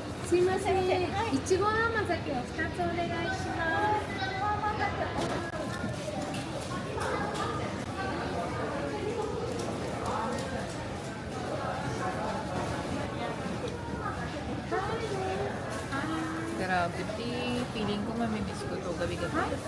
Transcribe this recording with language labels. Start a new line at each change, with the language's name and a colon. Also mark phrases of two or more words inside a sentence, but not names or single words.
Japanese: すいません。いちご甘酒を2つお願いします。
Filipino: Grabe, feeling ko mamimiss ko to gabi-gabi.